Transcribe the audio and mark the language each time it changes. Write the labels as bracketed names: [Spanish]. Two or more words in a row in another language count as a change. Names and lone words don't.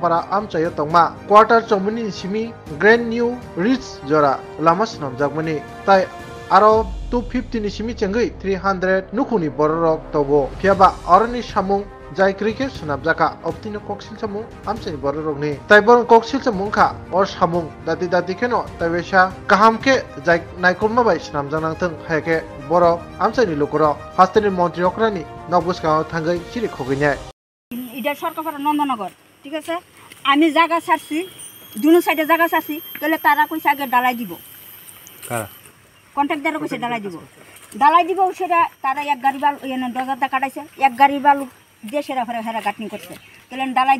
[Kok Borok] पारा आमचायो तंमा क्वार्टार चमुनि सिमी ग्रेन्ड निउ रिच जरा लामा स्नाबजागमनि ताय आरो 250 नि सिमी चेंगै 300 नुखुनि बररक तबो फियाबा अरनि सामुं जाय क्रिकेट स्नाबजाका अबदैनो कक्सिल जामुं आमचाय बररकनि ताय बर कक्सिल जामुंखा अर सामुं दाति केनो तायवेसा गाहामके जाय नायकरमा बाय स्नाबजानांथों हायके बर आमचायनि लुकर हास्टेनि मन्त्रि अक्रानि नबुसगाव थांगै सिरि खगैनाय [Bangla] এটা সরকার নন্দনগর ঠিক আছে আমি জায়গা ছাড়ছি দুনো সাইডে জায়গা ছাড়ছি তাহলে তারা কইছে আগে ডালাই দিব কন্ট্রাক্টররা কইছে ডালাই দিব সেটা তারা এক গাড়ি বালু এনে দরজাটা কাটাইছে এক গাড়ি বালু দিয়ে সেরা ফেরা হেরা গাঁটনি করছে তাহলে ডালাই